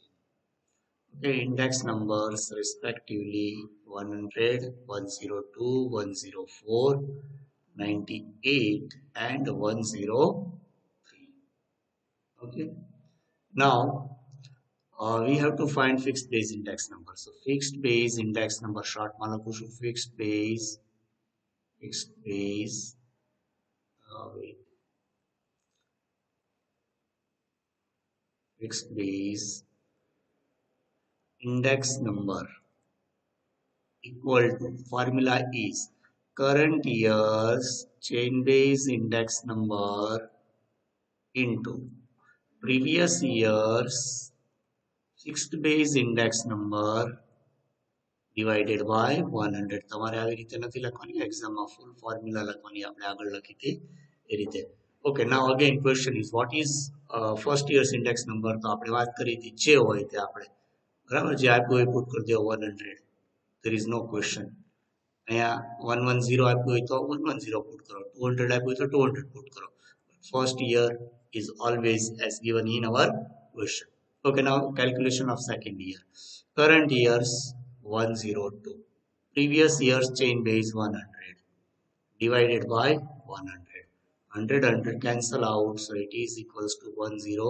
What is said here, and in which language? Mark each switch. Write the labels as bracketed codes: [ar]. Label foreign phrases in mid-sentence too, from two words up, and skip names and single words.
[en] Okay, index numbers respectively 100, 102, 104, 98 and 103. Okay, now we have to find fixed base index number. So fixed base index number short [gu] માં લખું છું [en] fixed base fixed base index number equal to, formula is current year's chain base index number into previous year's fixed base index number divided by 100. [gu] તમારે આવી રીતે નથી લખવાની, એક્ઝામમાં [en] full formula [gu] લખવાની, આપણે આગળ લખી હતી એ રીતે. [en] Okay, now again question is, what is first year's index number? [gu] તો આપણે વાત કરી હતી જે હોય તે આપણે, બરાબર, જે આપ્યું હોય પુટ કરી દો 100. [en] there is no question. [gu] અહીંયા 110 આપ્યું હોય તો 110 પુટ કરો, 200 આપ્યું હોય તો 200 પુટ કરો. [en] First year is always as given in our question. Okay, now calculation of second year. Current year's 102. Previous year's chain base 100 divided by 100. 100 cancel out, so it is equals to 102.